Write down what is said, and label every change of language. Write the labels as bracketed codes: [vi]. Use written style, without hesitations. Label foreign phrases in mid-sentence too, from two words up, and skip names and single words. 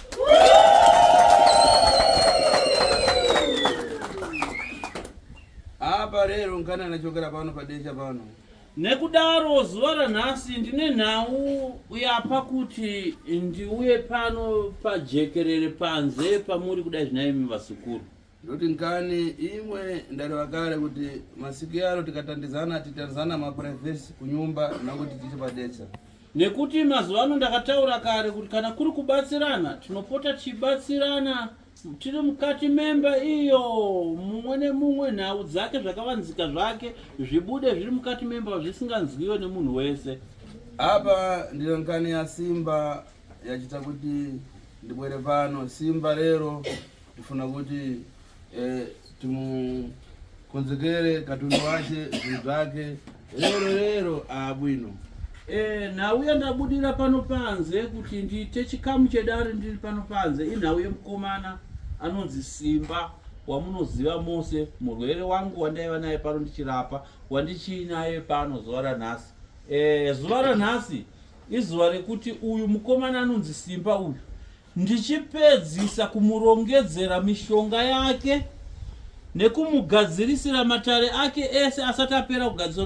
[nyu] Apa rero nkana nachokera pano padesha pano. [sn] Nekudaro zuva ranhasi ndine nhau yapa kuti ndiuye pano pajekerere panze pamuri kudai zvinaimi vasukuru. [nyu] Ndoti nkani imwe ndareva kare kuti masiku yano tikatandizana titandizana maprivesi kunyumba nakuti tiche padesha. [sn] Nekuti mazuva ano ndakataura kare kuti kana kuri kubatsirana tinopota tichibatsirana tiri mukati memba iyo mumwe nemumwe nhau dzake zvakavanzika zvake zvibude zviri mukati memba zvisinganzwiwe nemunhu wese. [nyu] Apa ndiro nkani ya Simba yachita kuti ndibwere pano. Simba lero tifuna kuti timukonzekere katundu wache zvinhu zvake lero abwino. [sn] Nhau yandabudira pano panze kuti ndiite chikamu chedare ndiri pano panze inhau yemukomana anonzi Simba wamunoziva mose, murwere wangu wandaiva naye pano ndichirapa, wandichinaye pano zuva ranhasi. Zuva ranhasi izuva rekuti uyu mukomana anonzi Simba uyu ndichipedzisa kumurongedzera mishonga yake nekumugadzirisira matare ake ese asati apera kugadzira.